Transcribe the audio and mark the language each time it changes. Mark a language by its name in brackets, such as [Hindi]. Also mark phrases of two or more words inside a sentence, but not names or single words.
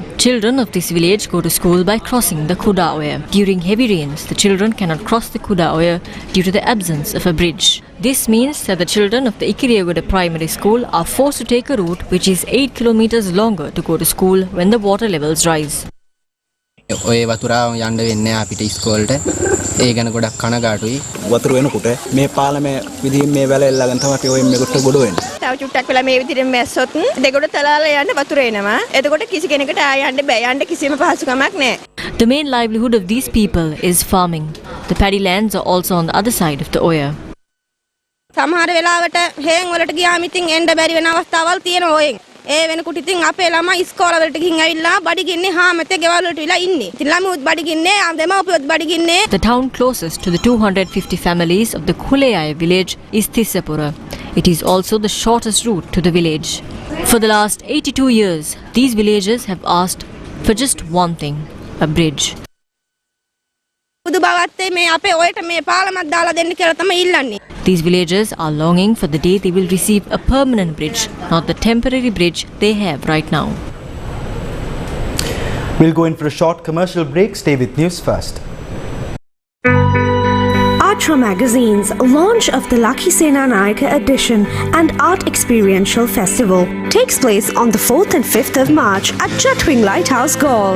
[English] Children of this village go to school by crossing the Kuda Oya. During heavy rains, the children cannot cross the Kuda Oya due to the absence of a bridge. This means that the children of the Ikiriyagoda Primary School are forced to take a route which is 8 kilometers longer to go to school when the water levels rise. [Sinhala] ඔය වතුරාව යන්න වෙන්නේ අපිට ඉස්කෝලේට ඒ ගැන ගොඩක් කනගාටුයි වතුර වෙනකොට මේ පාලමේ විදිහින් මේ වැල එල්ලගෙන තමයි අපි ඔය මේකට ගොඩ වෙන්නේ තව චුට්ටක් වෙලා මේ විදිහින් මැස්සොත් දෙගොඩ තලාලා යන්න වතුර එනවා එතකොට කිසි කෙනෙකුට ආය යන්න බෑ යන්න කිසිම පහසුකමක් නැහැ. [English] The main livelihood of these people is farming. The paddy lands are also on the other side of the Oya. [Sinhala] සමහර වෙලාවට හේන් වලට ගියාම ඉතින් එන්න බැරි වෙන අවස්ථාවල් තියෙනවා ඔයෙන්. ඒ වෙනකොට ඉතින් අපේ ළමයි ඉස්කෝල වලට ගිහින් ඇවිල්ලා බඩගින්නේ හාමතේ ගෙවල් වලට විලා ඉන්නේ. ඉතින් ළමුත් බඩගින්නේ දෙමව්පියොත් බඩගින්නේ. [English] The town closest to the 250 families of the Kolaiya village is Thisapura. It is also the shortest route to the village. For the last 82 years, these villagers have asked for just one thing, a bridge. [Sinhala] බුදු බවත්තේ මේ අපේ ඔයට මේ පාලමක් දාලා දෙන්න කියලා තමයි ඉල්ලන්නේ. [English] These villagers are longing for the day they will receive a permanent bridge, not the temporary bridge they have right now. We'll go in for a short commercial break. Stay with News First. Our Retro Magazine's launch of the Lucky Sena Nayaka edition and Art Experiential Festival takes place on the 4th and 5th of March at Chatwing Lighthouse Gaol.